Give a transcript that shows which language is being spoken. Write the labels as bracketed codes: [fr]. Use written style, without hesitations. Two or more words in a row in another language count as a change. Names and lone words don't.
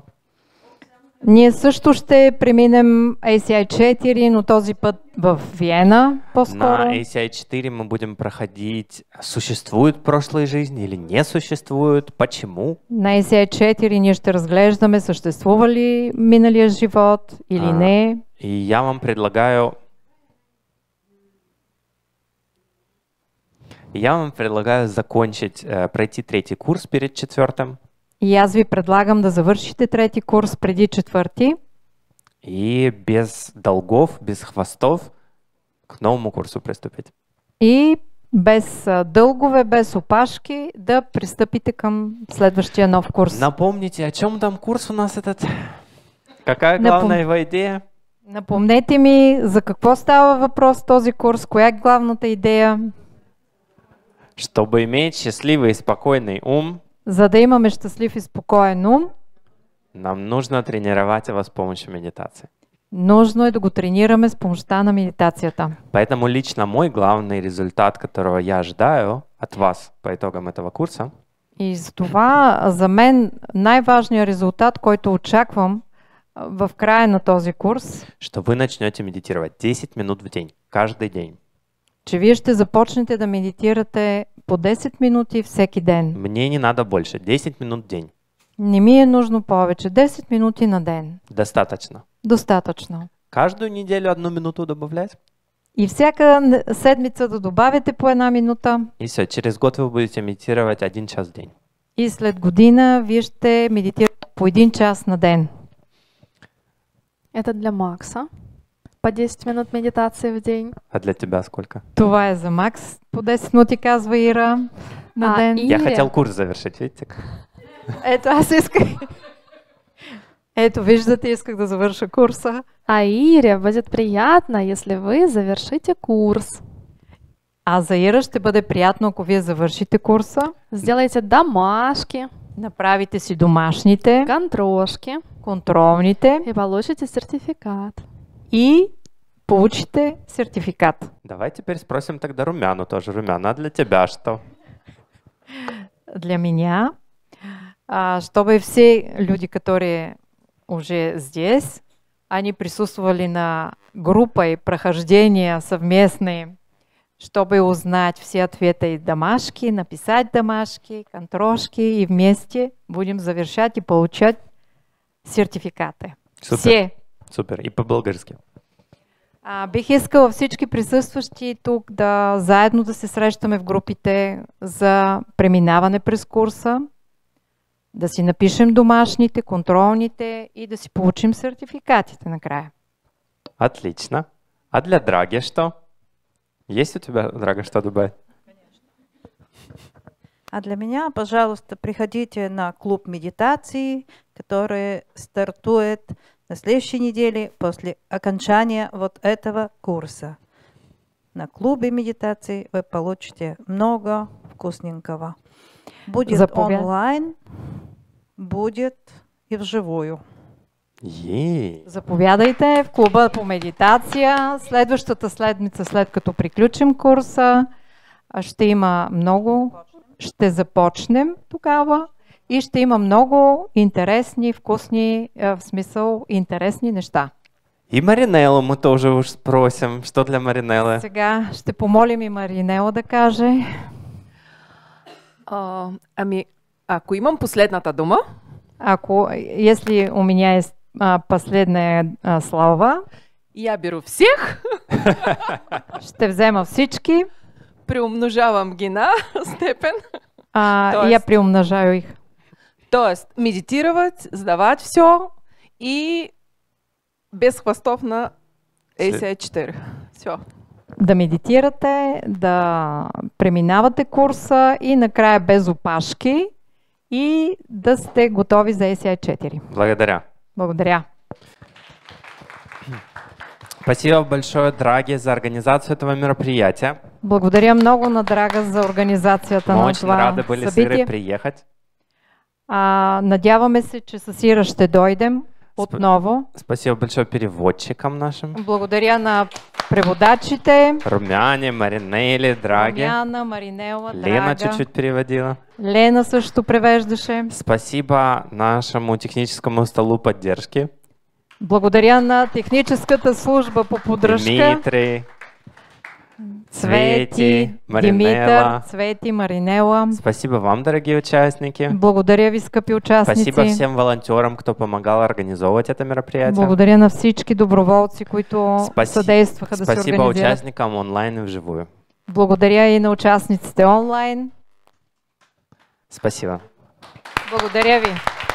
[bg] Ние също ще преминем ACI 4, но този път в Виена по-скоро. [ru] На ACI 4 мы будем проходить, существуют прошлые жизни или не существуют, почему. [bg] На ACI 4 ние ще разглеждаме съществува ли миналия живот или не. [ru] И я вам предлагаю закончить, пройти 3-й курс перед 4-м. [bg] И аз ви предлагам да завършите 3-ти курс преди 4-ти. [ru] И без долгов, без хвостов к новому курсу приступить. [bg] И без дългове, без опашки да пристъпите към следващия нов курс. [ru] Напомните, о чем там курс у нас этот? Какая главная его идея? [bg] Напомнете ми за какво става въпрос този курс, коя е главната идея? [ru] Чтобы иметь счастливый и спокойный ум, [bg] за да имаме щастлив и спокоен ум, [ru] нам нужно тренировать его с помощью медитации. [bg] Нужно е да го тренираме с помощта на медитацията. [ru] Поэтому лично мой главный результат, которого я ожидаю от вас по итогам этого курса, [bg] И за това за мен най-важният резултат, който очаквам в края на този курс, [ru] Что вы начнете медитировать 10 минут в день, каждый день. [bg] че вие ще започнете да медитирате по 10 минути всеки ден. [ru] Мне не надо больше, 10 минут в день. [bg] Не ми е нужно повече, 10 минути на ден. [ru] Достаточно. [bg] Достатъчно. [ru] Каждую неделю 1 минуту добавлять? [bg] И всяка седмица да добавите по 1 минута. [ru] И все, через год вы будете медитировать 1 час в день. [bg] И след година вие ще медитирате по 1 час на ден. [ru] Это для Макса. По 10 минут медитации в день. А для тебя сколько? [bg] Това е за Макс. По 10 минути казва Ира на ден. [ru] Я хотел курс завершить, видите? [bg] Ето, аз исках. Ето, виждате, исках да завърша курса. [ru] А Ире будет приятно, если вы завершите курс. [bg] А за Ира ще бъде приятно, ако вие завършите курса. [ru] Сделайте домашки, [bg] Направите си домашните, [ru] контрошки [bg] контролните [ru] и получите сертификат. [bg] и получите сертификат. [ru] Давай теперь спросим тогда Румяну тоже. Румяна, а для тебя что? Для меня, чтобы все люди, которые уже здесь, они присутствовали на группе прохождения совместные, чтобы узнать все ответы и домашки, написать домашки, контрошки, и вместе будем завершать и получать сертификаты. Супер. Все. [bg] Супер. И по-български. Бих искала всички присъстващи тук да заедно да се срещаме в групите за преминаване през курса, да си напишем домашните, контролните и да си получим сертификатите накрая. [ru] Отлично. А для Драги что? Есть у тебя, Драга, что добавить? А для меня, пожалуйста, приходите на клуб медитации, который стартует на следующей неделе после окончания вот этого курса. На клубе медитации вы получите много вкусненького. Будет онлайн, будет и вживую. [bg] Заповядайте в клуба по медитация. Следващата седмица, след като приключим курса, ще има много. Ще започнем тогава и ще има много интересни, вкусни, в смисъл интересни неща. [ru] И Маринеллу мы тоже уж спросим, что для Маринеллы. [bg] Сега ще помолим и Маринела да каже. Ами, ако имам последната дума. [ru] Если у меня есть последное слово. Я беру всех. [bg] Ще взема всички. Приумножавам ги на степен. [ru] Я приумножаю их. Тоест, медитировать, сдавать все и без хвостов на ACI-4. Все. [bg] Да медитирате, да преминавате курса и накрая без опашки и да сте готови за ACI-4. Благодаря. Благодаря. [ru] Спасибо большое, Драге, за организацию этого мероприятия. [bg] Благодаря много на Драга за организацията [ru] Мы [bg] на [ru] очень [bg] това [ru] рады были с [bg] събитие. [ru] Ирой приехать. [bg] Надяваме се, че с Ира ще дойдем отново. [ru] Спасибо большое переводчикам нашим. [bg] Благодаря на преводачите. [ru] Румяне, Маринелле, Драге. [bg] Румяна, Маринела, Лена Драга. [ru] чуть-чуть переводила. [bg] Лена също превеждаше. [ru] Спасибо нашему техническому столу поддержки. [bg] Благодаря на техническата служба по поддръжка. [ru] Дмитрий, Цвети, Маринела. [bg] Димитър, Цвети, Маринела. [ru] Спасибо вам, дорогие участники. [bg] Благодаря ви, скъпи участници. [ru] Спасибо всем волонтерам, кто помогал организовывать это мероприятие. [bg] Благодаря на всички доброволци, които съдействаха да се [ru] Спасибо [bg] организират. [ru] участникам онлайн и вживую. [bg] Благодаря и на участниците онлайн. [ru] Спасибо. [bg] Благодаря ви.